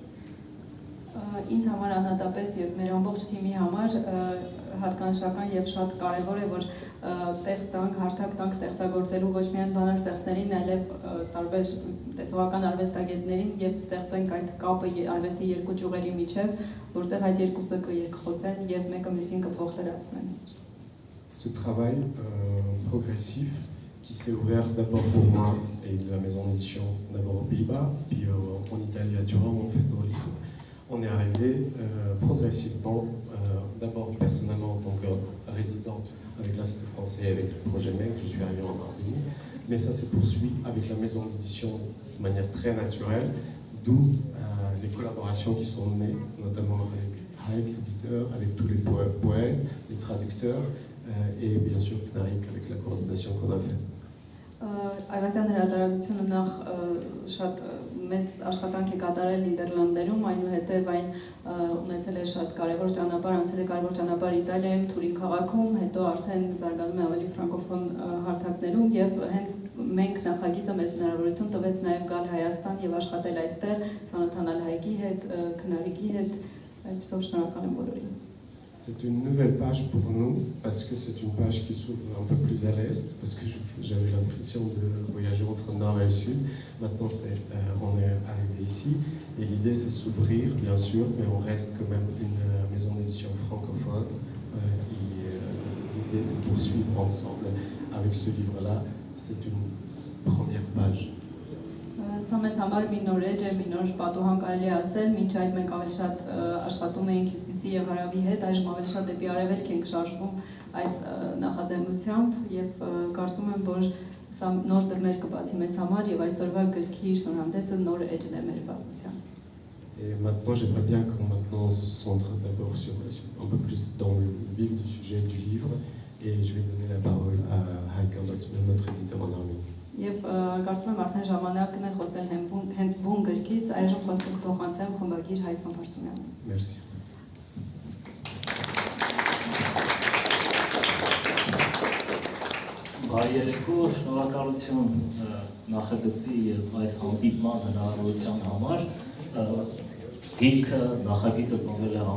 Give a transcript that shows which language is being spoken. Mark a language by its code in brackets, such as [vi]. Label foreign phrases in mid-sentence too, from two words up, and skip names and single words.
[hy] Ինձ համար անհատապես եւ մեր ամբողջ թիմի համար հատկանշական եւ շատ կարեւոր է որ տեղ տանք, հարթակ տանք ստեղծագործելու ոչ միայն բանաստեղծներին, այլև տարբեր տեսողական արվեստագետներին եւ ստեղծենք այդ կապը արվեստի երկու ճյուղերի միջև, որտեղ այդ երկուսը կերկխոսեն եւ մեկը մյուսին կփոխլրացնեն. [fr] Ce travail progressif qui s'est ouvert d'abord pour moi et de la maison d'édition d'abord aux Pays-Bas, puis en Italie à Turin où on fait nos livres. On est arrivé progressivement, d'abord personnellement en tant que résident avec l'Institut français et avec le projet MEC, je suis arrivé en Arménie, mais ça s'est poursuivi avec la maison d'édition de manière très naturelle, d'où les collaborations qui sont nées, notamment avec Haïk, l'éditeur, avec tous les poètes, les traducteurs, et bien sûr Pnarik avec la coordination qu'on a faite. [hy] Այվազյան հրատարակությունը նախ շատ մեծ աշխատանք է կատարել Նիդերլանդներում, այնուհետև այն ունեցել է շատ կարևոր ճանապարհ, անցել է կարևոր ճանապարհ Իտալիայում, Թուրին քաղաքում, հետո արդեն զարգանում է ավելի ֆրանկոֆոն հարթակներում եւ հենց մենք նախագիծը մեծ հնարավորություն տվեց նաեւ գալ Հայաստան եւ աշխատել այստեղ, ծանոթանալ Հայկի հետ, Քնարիկի հետ, այսպեսով շնորհակալ եմ բոլորին. [fr] C'est une nouvelle page pour nous parce que c'est une page qui s'ouvre un peu plus à l'est parce que j'avais l'impression de voyager entre le nord et le sud. Maintenant, on est arrivé ici et l'idée c'est s'ouvrir bien sûr, mais on reste quand même une maison d'édition francophone. L'idée c'est poursuivre ensemble avec ce livre-là. C'est une première page. [hy] Սա մեզ համար մի նոր էջ է, մի նոր պատուհան կարելի է ասել, մինչ այդ մենք ավելի շատ աշխատում էինք Հյուսիսի եւ Հարավի հետ, այժմ ավելի շատ դեպի Արևելք ենք շարժվում այս նախաձեռնությամբ եւ կարծում եմ, որ սա նոր դռներ կբացի մեզ համար եւ այսօրվա գրքի շնորհանդեսը նոր էջն է մեր պատմության. [fr] Et maintenant, j'aimerais bien qu'on se centre d'abord sur un peu plus dans le vif du sujet du livre et je vais donner la parole à Haïk Ambatsouyan, notre éditeur en Arménie. [hy] Եվ կարծում եմ արդեն ժամանակն է խոսել հենց բուն գրքից, այժմ խոսքը կփոխանցեմ խմբագիր Հայկ Ամբարձումյանին։ [fr] Merci. [hy] Բարի երեկո, շնորհակալություն նախագծի եւ այս հանդիպման հնարավորության համար։ Գիրքը նախագիծը ծնվել է